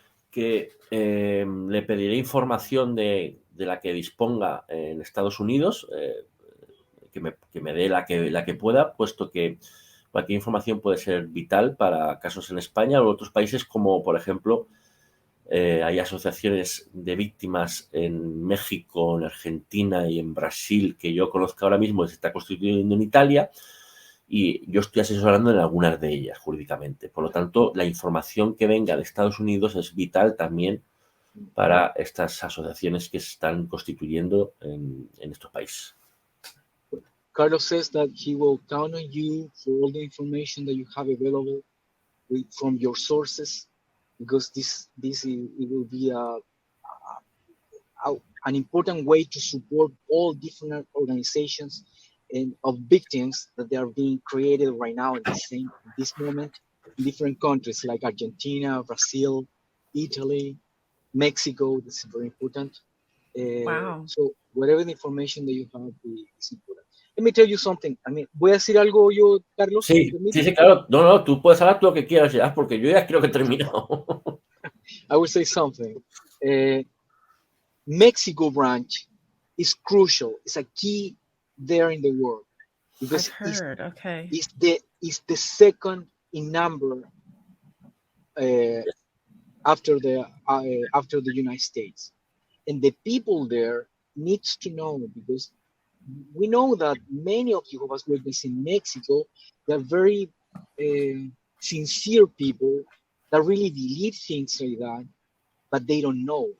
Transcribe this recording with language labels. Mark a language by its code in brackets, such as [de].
[es] que le pediré información de la que disponga en Estados Unidos, que me dé la que pueda, puesto que cualquier información puede ser vital para casos en España o en otros países, como por ejemplo hay asociaciones de víctimas en México, en Argentina y en Brasil que yo conozco ahora mismo, se está constituyendo en Italia, y yo estoy asesorando en algunas de ellas jurídicamente. Por lo tanto, la información que venga de Estados Unidos es vital también para estas asociaciones que se están constituyendo en estos países. [en] Carlos says that he will count on you for all the information that you have available from your sources, because it will be an important way to support all different organizations and of victims that they are being created right now in this moment in different countries like Argentina, Brazil, Italy, Mexico. This is very important. Wow. So whatever the information that you have is important. Let me tell you something. [es] Voy a decir algo yo, Carlos. Sí, claro. No, tú puedes hablar tú lo que quieras ya, porque yo ya creo que he terminado. [en] I will say something. Mexico branch is crucial. It's a key there in the world because I've heard. Okay. it's the second in number after the United States, and the people there needs to know, because we know that many of Jehovah's Witnesses in Mexico, they're very sincere people that really believe things like that, but they don't know.